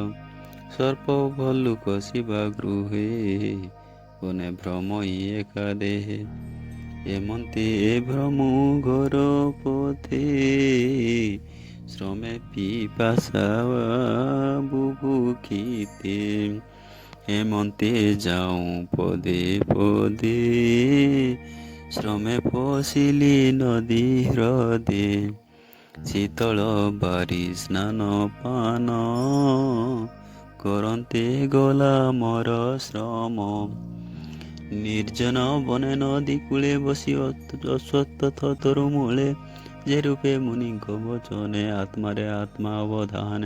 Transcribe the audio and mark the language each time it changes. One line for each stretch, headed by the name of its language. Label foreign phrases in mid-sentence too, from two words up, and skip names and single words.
Odia: ସର୍ପ ଭଲ୍ଲୁକ ଶିବା ଗୃହେ, ବନେ ଭ୍ରମଇ ଏକା ଦେହେ। ଏମନ୍ତେ ଭ୍ରମୁ ଘୋର ପଥେ, ଶ୍ରମେ ପିପାସା ବୁଭୁକ୍ଷିତେ। ହେମନ୍ତେ ଯାଉଁ ପଦେ ପଦେ, ଶ୍ରମେ ପଶିଲି ନଦୀ ହ୍ରଦେ। শীতଳ ବାରି ସ୍ନାନ ପାନ, କରନ୍ତେ ଗଲା ମୋର ଶ୍ରମ। ନିର୍ଜନ ବନେ ନଦୀ କୂଳେ ବସି ଅଶ୍ୱତ୍ଥ ତରୁ ମୂଳେ, ଯେ ରୂପେ ମୁନିଙ୍କ ବଚନେ ଆତ୍ମାରେ ଆତ୍ମା ଅବଧାନେ।